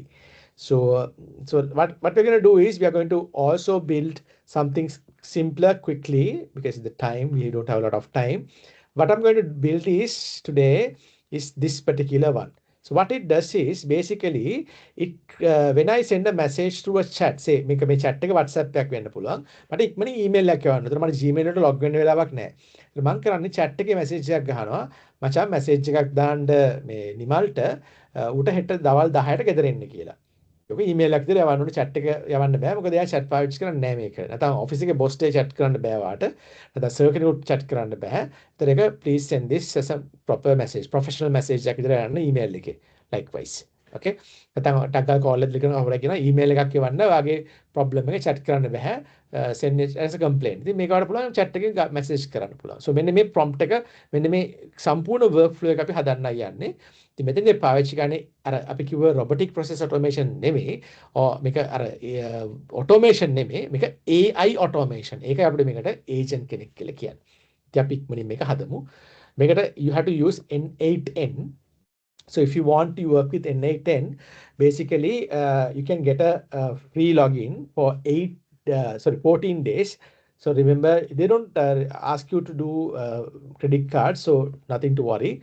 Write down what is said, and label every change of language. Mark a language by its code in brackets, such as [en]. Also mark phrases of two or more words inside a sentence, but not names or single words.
[en] So what we're going to do is we are going to also build something simpler quickly, because the time, we don't have a lot of time. What I'm going to build is today is this particular one. So what it does is basically it when I send a message through a chat, say [si] මේක මේ chat එක WhatsApp එකක් වෙන්න පුළුවන්. මට ඉක්මනින් email එකක් යවන්න. ඒතර මට Gmail එකට log වෙන්න වෙලාවක් නැහැ. ඒත් මම කරන්නේ chat එකේ message එකක් ගහනවා. මචං message එකක් දාන්න මේ නිමල්ට ඌට හෙට දවල් 10ට ගෙදර එන්න කියලා. ඔක ඊමේල් එකක් දාලා යවන්න ඕනේ, chat එක යවන්න බෑ. මොකද එයා chat පාවිච්චි කරන්නේ නැහැ මේක. නැත්නම් office එකේ boss ට chat කරන්න බෑ වාට. නැත්නම් sir කෙනෙකුට chat කරන්න බෑ. ඒතර එක [en] please send this as a proper message, professional message [si] එකක් විතර යන්න [en] email එකේ. Likewise. Okay. [si] නැත්නම් ටක් ගාලා call එකක් ලිකන අවුරක් කියන email එකක් එවන්න වාගේ problem එකේ chat කරන්න බෑ. [en] Send it as a complaint. [si] ඉතින් මේක වල පුළුවන් chat එකේ message කරන්න පුළුවන්. So මෙන්න මේ prompt එක, මෙන්න මේ සම්පූර්ණ workflow එක අපි හදන්නයි යන්නේ. ඉතින් මෙතනදී පාවිච්චි කරන්නේ අර අපි කිව්ව [en] robotic process automation [si] නෙමෙයි, මේක අර automation නෙමෙයි, මේක [en] AI automation. [si] ඒකයි අපිට මේකට agent කෙනෙක් කියලා කියන්නේ. ඉතින් අපි ඉක්මනින් මේක හදමු. [en] මේකට you have to use N8N. So if you want to work with N8N, basically you can get a free login for 14 days. So remember, they don't ask you to do credit cards, so nothing to worry.